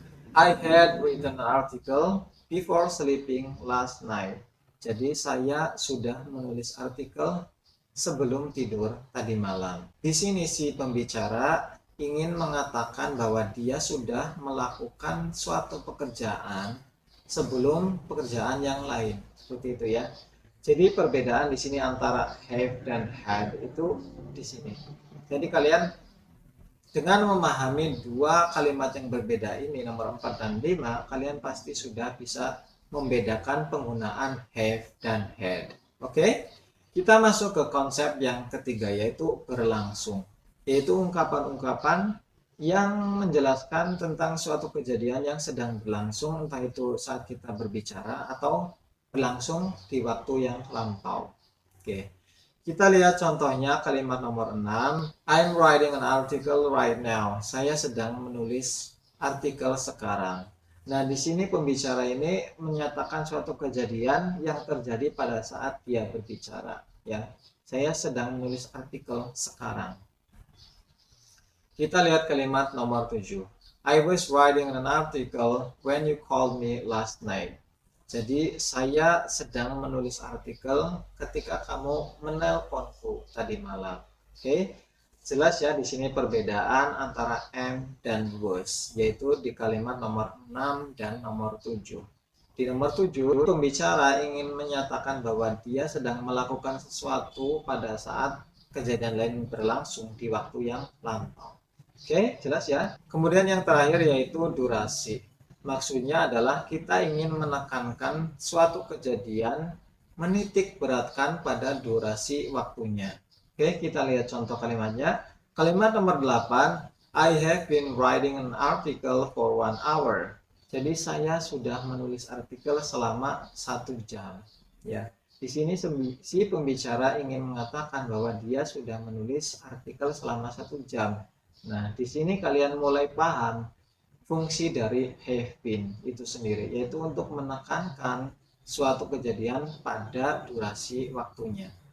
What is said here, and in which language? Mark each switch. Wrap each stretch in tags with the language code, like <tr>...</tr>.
<en>I had written an article before sleeping last night.</en> <id>Jadi saya sudah menulis artikel sebelum tidur tadi malam. Di sini si pembicara ingin mengatakan bahwa dia sudah melakukan suatu pekerjaan sebelum pekerjaan yang lain. Seperti itu ya. Jadi perbedaan di sini antara have dan had itu di sini. Jadi kalian dengan memahami dua kalimat yang berbeda ini, nomor 4 dan 5, kalian pasti sudah bisa membedakan penggunaan have dan had. Oke? Kita masuk ke konsep yang ketiga, yaitu berlangsung. Yaitu ungkapan-ungkapan yang menjelaskan tentang suatu kejadian yang sedang berlangsung, entah itu saat kita berbicara atau berlangsung di waktu yang lampau. Oke. Kita lihat contohnya kalimat nomor 6.</id> <en>I'm writing an article right now.</en> <id>Saya sedang menulis artikel sekarang. Nah, di sini pembicara ini menyatakan suatu kejadian yang terjadi pada saat dia berbicara, ya. Saya sedang menulis artikel sekarang. Kita lihat kalimat nomor 7.</id> <en>I was writing an article when you called me last night.</en> <id>Jadi saya sedang menulis artikel ketika kamu menelponku tadi malam. Oke, jelas ya di sini perbedaan antara am dan was, yaitu di kalimat nomor 6 dan nomor 7. Di nomor 7, pembicara ingin menyatakan bahwa dia sedang melakukan sesuatu pada saat kejadian lain berlangsung di waktu yang lampau. Oke, jelas ya. Kemudian yang terakhir yaitu durasi. Maksudnya adalah kita ingin menekankan suatu kejadian, menitik beratkan pada durasi waktunya. Oke, kita lihat contoh kalimatnya. Kalimat nomor 8,</id> <en>I have been writing an article for 1 hour.</en> <id>Jadi saya sudah menulis artikel selama 1 jam. Ya, di sini si pembicara ingin mengatakan bahwa dia sudah menulis artikel selama 1 jam. Nah, di sini kalian mulai paham fungsi dari have been itu sendiri, yaitu untuk menekankan suatu kejadian pada durasi waktunya.</id>